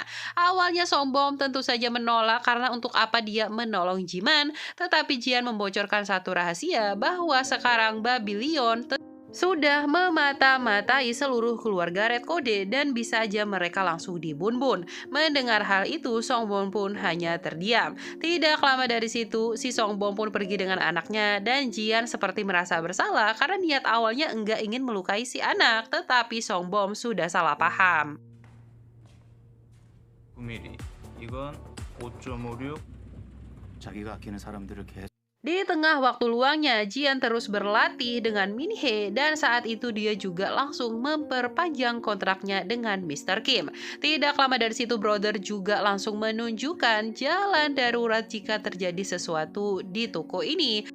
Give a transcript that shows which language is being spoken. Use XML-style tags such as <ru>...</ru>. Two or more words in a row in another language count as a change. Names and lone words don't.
<id>Awalnya Songbom tentu saja menolak karena untuk apa dia menolong Jiman, tetapi Jian membocorkan satu rahasia bahwa sekarang Babylon sudah memata-matai seluruh keluarga Red Code dan bisa aja mereka langsung dibun-bun. Mendengar hal itu, Songbom pun hanya terdiam. Tidak lama dari situ, si Songbom pun pergi dengan anaknya dan Jian seperti merasa bersalah karena niat awalnya enggak ingin melukai si anak, tetapi Songbom sudah salah paham.</id> <ko>9mm 이건 5.56 자기가 아끼는 사람들을 계속</ko> <id>Di tengah waktu luangnya, Jian terus berlatih dengan Min Hee dan saat itu dia juga langsung memperpanjang kontraknya dengan Mr. Kim. Tidak lama dari situ, Brother juga langsung menunjukkan jalan darurat jika terjadi sesuatu di toko ini.</id>